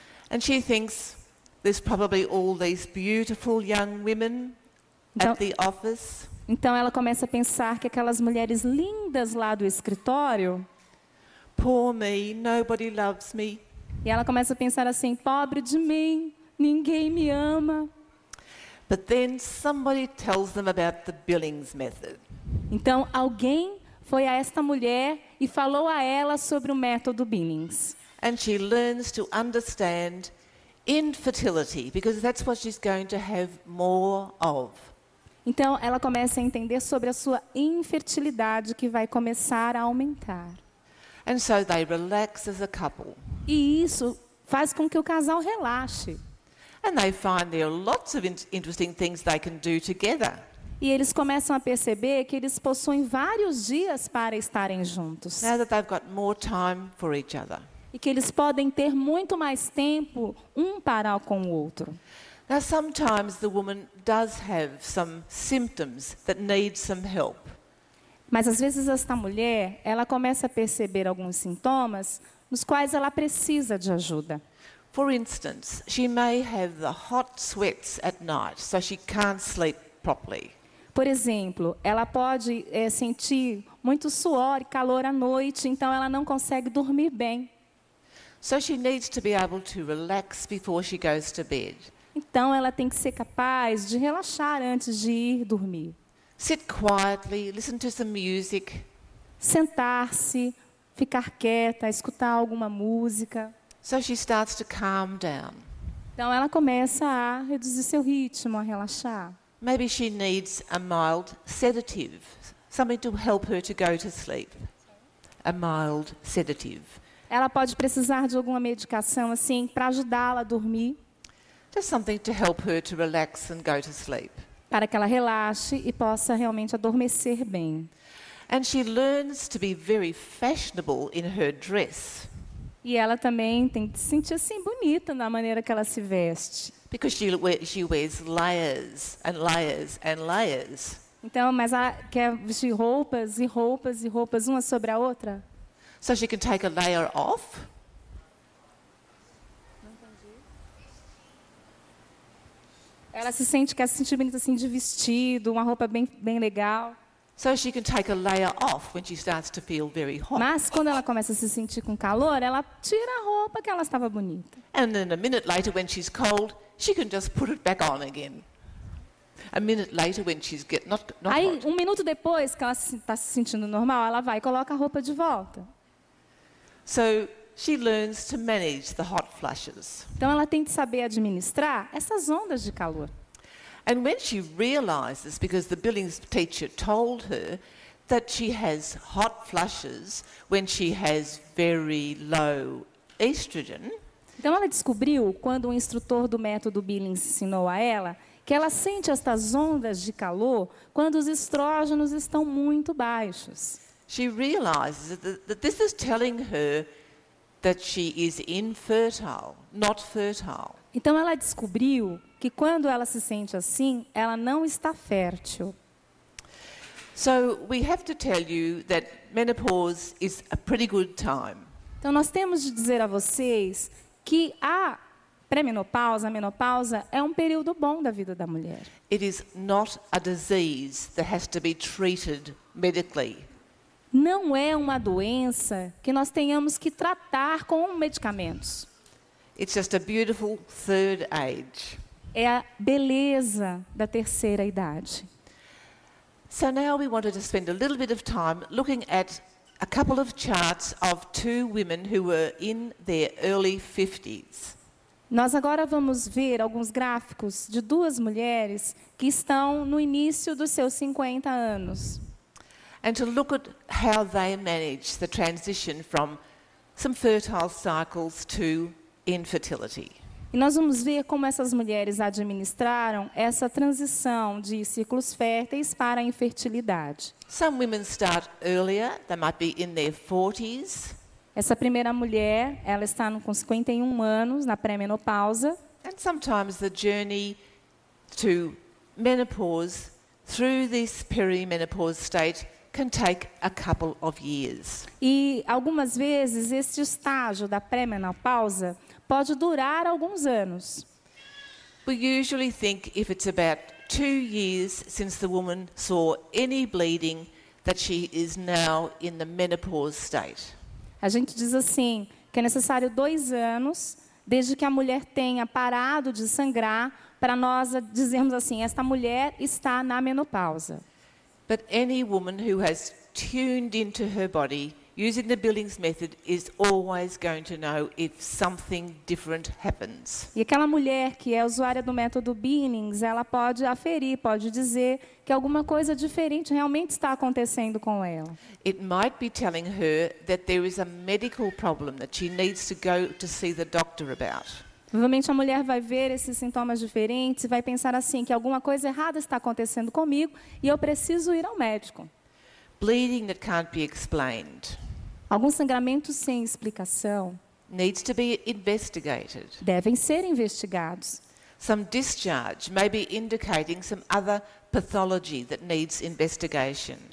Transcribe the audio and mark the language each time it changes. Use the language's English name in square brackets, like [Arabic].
[English] And she thinks there's probably all these beautiful young women [Portuguese] Então, [English] at the office. [Portuguese] então ela começa a pensar que aquelas mulheres lindas lá do escritório, [English] Poor me, nobody loves me. [Portuguese] e ela começa a pensar assim, pobre de mim, ninguém me ama. [English] But then somebody tells them about the Billings method. [Portuguese] Então alguém foi a esta mulher e falou a ela sobre o método Billings. [English] And she learns to understand infertility because that's what she's going to have more of. [Portuguese] Então ela começa a entender sobre a sua infertilidade que vai começar a aumentar. [English] And so they relax as a couple. [Portuguese] E isso faz com que o casal relaxe. [English] And they find there are lots of interesting things they can do together. [Portuguese] E eles começam a perceber que eles possuem vários dias para estarem juntos. [English] Now that they've got more time for each other. [Portuguese] E que eles podem ter muito mais tempo um para com o outro. [English] Now sometimes the woman does have some symptoms that need some help. [Portuguese] Mas às vezes esta mulher, ela começa a perceber alguns sintomas nos quais ela precisa de ajuda. [English] For instance, she may have the hot sweats at night, so she can't sleep properly. [Portuguese] Por exemplo, ela pode sentir muito suor e calor à noite, então ela não consegue dormir bem. [English] So she needs to be able to relax before she goes to bed. [Portuguese] Então, ela tem que ser capaz de relaxar antes de ir dormir. [English] Sit quietly, listen to some music. [Portuguese] Sentar-se, ficar quieta, escutar alguma música. [English] So she starts to calm down. [Portuguese] Então, ela começa a reduzir seu ritmo, a relaxar. [English] Maybe she needs a mild sedative, something to help her to go to sleep. A mild sedative. [Portuguese] Ela pode precisar de alguma medicação assim para ajudá-la a dormir, [English] Just something to help her to relax and go to sleep. [Portuguese] para que ela relaxe e possa realmente adormecer bem. [English] And she learns to be very fashionable in her dress [Portuguese] E ela também tem que se sentir assim bonita na maneira que ela se veste. [English] because she wears layers and layers and layers. [Portuguese] Então, mas ela quer vestir roupas e roupas e roupas uma sobre a outra. [English] So she can take a layer off. [Portuguese] Ela se sente, quer se sentir bonita assim de vestido, uma roupa bem legal. [English] So she can take a layer off when she starts to feel very hot. [Portuguese] Mas quando ela começa a se sentir com calor, ela tira a roupa que ela estava bonita. [English] And then a minute later when she's cold, she can just put it back on again. A minute later when she's not [Portuguese] Aí, [English] hot. [Portuguese] um minuto depois que ela está se sentindo normal, ela vai e coloca a roupa de volta. [English] So she learns to manage the hot flushes. [Portuguese] Então, ela tem que saber administrar essas ondas de calor. [English] And when she realizes, because the Billings teacher told her, that she has hot flushes when she has very low estrogen, [Portuguese] Então, ela descobriu, quando o instrutor do método Billings ensinou a ela, que ela sente estas ondas de calor quando os estrógenos estão muito baixos. [English] she realizes that this is telling her that she is infertile, not fertile. [Portuguese] Então, ela descobriu que quando ela se sente assim, ela não está fértil. [English] So we have to tell you that menopause is a pretty good time. [Portuguese] Então, nós temos de dizer a vocês que a pré-menopausa, a menopausa, é um período bom da vida da mulher. [English] It is not a disease that has to be treated medically. [Portuguese] Não é uma doença que nós tenhamos que tratar com medicamentos. [English] It's just a beautiful third age. [Portuguese] É a beleza da terceira idade. [English] So now we wanted to spend a little bit of time looking at a couple of charts of two women who were in their early 50s. [Portuguese] Nós agora vamos ver alguns gráficos de duas mulheres que estão no início dos seus 50 anos. [English] And to look at how they managed the transition from some fertile cycles to infertility. [Portuguese] E nós vamos ver como essas mulheres administraram essa transição de ciclos férteis para a infertilidade. [English] Some women start earlier, they might be in their 40s, [Portuguese] Essa primeira mulher, ela está com 51 anos, na pré-menopausa. [English] and sometimes the journey to menopause through this perimenopause state can take a couple of years. [Portuguese] E algumas vezes esse estágio da pré-menopausa pode durar alguns anos. [English] We usually think if it's about 2 years since the woman saw any bleeding that she is now in the menopause state. [Portuguese] A gente diz assim, que é necessário 2 anos desde que a mulher tenha parado de sangrar para nós dizermos assim, esta mulher está na menopausa. [English] But any woman who has tuned into her body using the Billings method is always going to know if something different happens. [Portuguese] E aquela mulher que é usuária do método Billings, ela pode aferir, pode dizer que alguma coisa diferente realmente está acontecendo com ela. [English] It might be telling her that there is a medical problem that she needs to go to see the doctor about. [Portuguese] Provavelmente a mulher vai ver esses sintomas diferentes e vai pensar assim, que alguma coisa errada está acontecendo comigo e eu preciso ir ao médico. [English] Bleeding that can't be explained [Portuguese] Alguns sangramentos sem explicação [English] needs to be investigated. [Portuguese] devem ser investigados. [English] Some discharge may be indicating some other pathology that needs investigation.